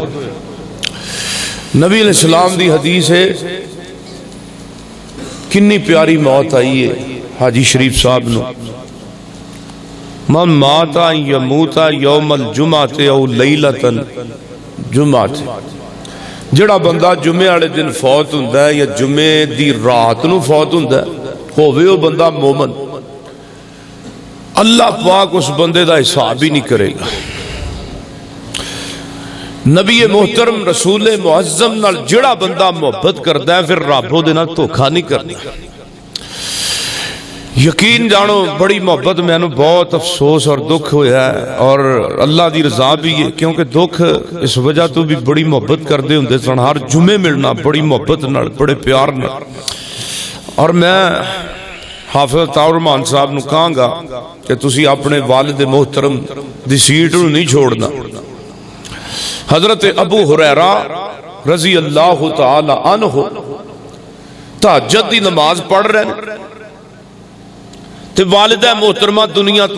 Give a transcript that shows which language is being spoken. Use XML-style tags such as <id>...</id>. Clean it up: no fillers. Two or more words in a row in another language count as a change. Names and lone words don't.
<pa>نبی</pa> <ar>علیہ السلام</ar> <pa>دی حدیث ہے, کنی پیاری موت آئی ہے حاجی شریف صاحب نو.</pa> <ar>من ماتا یموتا یوم الجمعہ او لیلتن جمعہ,</ar> <pa>جڑا بندہ جمعے والے دن فوت ہوندا ہے یا جمعے دی رات نو فوت ہوندا ہے, ہووے او بندہ مومن, اللہ پاک اس بندے دا حساب ہی نہیں کرے گا. نبی محترم رسول معظم نال جڑا بندہ محبت کردا ہے پھر رب دے نال دھوکھا نہیں کردا. یقین جانو بڑی محبت میں بہت افسوس اور دکھ ہویا ہے, اور اللہ دی رضا بھی ہے, کیونکہ دکھ اس وجہ تو بھی بڑی محبت کردے ہوندے سن. ہر جمعے ملنا بڑی محبت نال, بڑے پیار نال. اور میں حافظ عطاء الرحمان صاحب نو کہاں گا کہ تسی اپنے والد محترم دی سیٹ نو نہیں چھوڑنا. حضرت ابو ہریرہ</pa> <ar>رضی اللہ تعالی عنہ</ar> <pa>تہجد دی نماز پڑھ رہے تے والدہ محترمہ دنیا تو</pa>